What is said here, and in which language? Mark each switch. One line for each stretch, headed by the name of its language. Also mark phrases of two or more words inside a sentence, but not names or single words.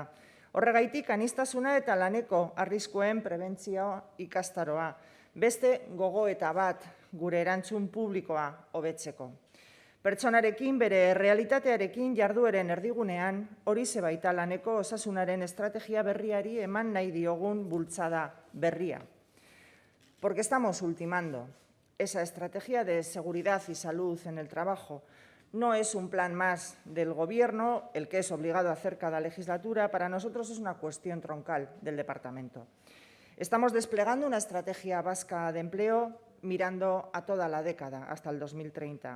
Basque: Horregaitik aniztasuna eta laneko arriskuen prebentzioa ikastaroa. Beste gogoeta bat gure erantzun publikoa hobetzeko. Pertsonarekin, bere errealitatearekin jardueren erdigunean, horixe baita laneko osasunaren estrategia berriari eman nahi diogun bultzada berria.
Spanish: Porque estamos ultimando. Esa estrategia de seguridad y salud en el trabajo no es un plan más del Gobierno, el que es obligado a hacer cada legislatura. Para nosotros es una cuestión troncal del Departamento. Estamos desplegando una estrategia vasca de empleo mirando a toda la década, hasta el 2030.